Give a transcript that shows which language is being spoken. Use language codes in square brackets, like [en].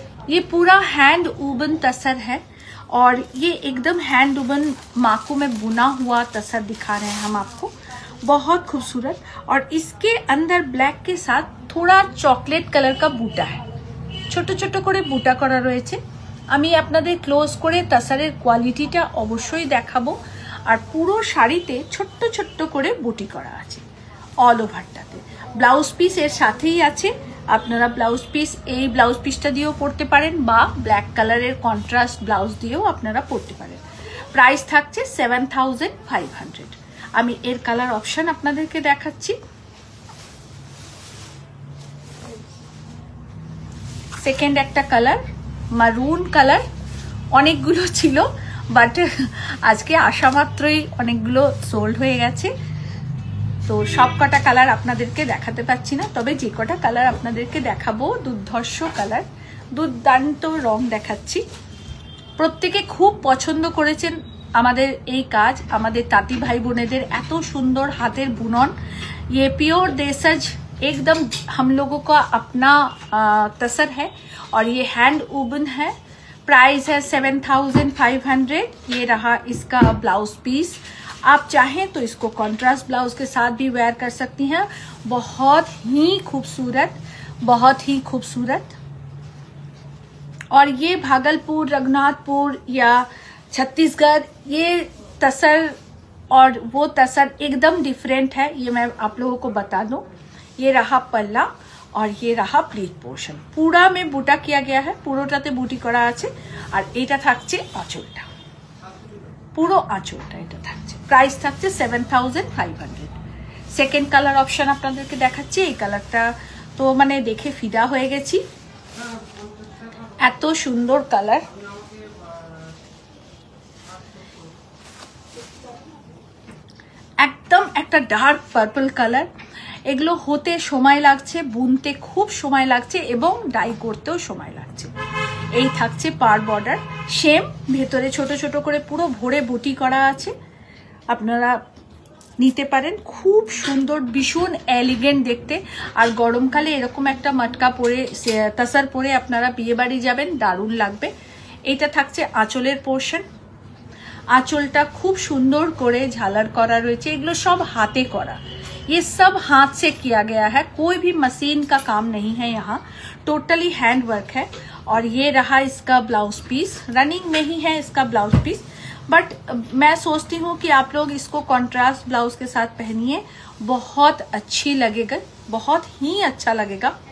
[hi] ये पूरा hand woven तसर है और ये एकदम हैंड वूवन माकू में बुना हुआ तसर दिखा रहे हैं हम आपको, बहुत खूबसूरत। और इसके अंदर ब्लैक के साथ थोड़ा चॉकलेट कलर का बूटा है, [bn] ছোট ছোট করে বুটা করা রয়েছে। আমি আপনাদের ক্লোজ করে তাসারের কোয়ালিটিটা অবশ্যই দেখাবো। আর পুরো শাড়িতে ছোট্ট ছোট্ট করে বুটি করা আছে অল ওভারটাতে। ব্লাউজ পিস এর সাথেই আছে। আপনারা ব্লাউজ পিস, এই ব্লাউজ পিসটা দিয়েও পরতে পারেন বা ব্ল্যাক কালারের কন্ট্রাস্ট ব্লাউজ দিয়েও আপনারা পরতে পারেন। প্রাইস থাকছে 7500। আমি এর কালার অপশন আপনাদেরকে দেখাচ্ছি। সেকেন্ড একটা কালার মারুন কালার, অনেকগুলো ছিল বাট আজকে আসা মাত্রই অনেকগুলো সোল্ড হয়ে গেছে, তো সব কটা কালার আপনাদেরকে দেখাতে পাচ্ছি না। তবে যে কটা কালার আপনাদেরকে দেখাবো দুর্ধর্ষ কালার, দুর্দান্ত রং দেখাচ্ছি। প্রত্যেকে খুব পছন্দ করেছেন আমাদের এই কাজ, আমাদের তাঁতি ভাই বোনেদের এত সুন্দর হাতের বুনন। [hi] ये प्योर देशज एकदम हम लोगों का अपना तसर है और ये हैंड वूवन है। प्राइस है 7500। ये रहा इसका ब्लाउज पीस। आप चाहें तो इसको कॉन्ट्रास्ट ब्लाउज के साथ भी वेयर कर सकती हैं। बहुत ही खूबसूरत, बहुत ही खूबसूरत। और ये भागलपुर, रघुनाथपुर या छत्तीसगढ़, ये तसर और वो तसर एकदम डिफरेंट है, ये मैं आप लोगों को बता दूं। ये रहा पल्ला और ये रहा प्लीट पोर्शन, पूरा में बुटा किया गया है, [bn] পুরোটাতে বুটি করা আছে। আর এটা থাকছে আঁচলটা, পুরো আঁচলটা এটা থাকছে। প্রাইস থাকছে 7500। সেকেন্ড কালার অপশন আপনাদেরকে দেখাচ্ছি। এই কালারটা তো মানে দেখে ফিদা হয়ে গেছি, এত সুন্দর কালার। একদম একটা ডার্ক পার্পল কালার। এগুলো হতে সময় লাগছে, বুনতে খুব সময় লাগছে এবং ডাই করতেও সময় লাগছে। এই থাকছে পার বর্ডার, সেম ভেতরে ছোট ছোট করে পুরো ভরে বুটি করা আছে। আপনারা নিতে পারেন। খুব সুন্দর, ভীষণ এলিগেন্ট দেখতে। আর গরমকালে এরকম একটা মটকা পরে, তাসার পরে আপনারা বিয়ে বাড়ি যাবেন, দারুণ লাগবে। এটা থাকছে আঁচলের পোর্শন। आंचलटा खूब सुंदर करे झालर करा रही, एगुलो सब हाथे करा, [hi] ये सब हाथ से किया गया है, कोई भी मशीन का काम नहीं है यहाँ, टोटली हैंड वर्क है। और ये रहा इसका ब्लाउज पीस, रनिंग में ही है इसका ब्लाउज पीस, बट मैं सोचती हूँ कि आप लोग इसको कॉन्ट्रास्ट ब्लाउज के साथ पहनिए, बहुत अच्छी लगेगा, बहुत ही अच्छा लगेगा।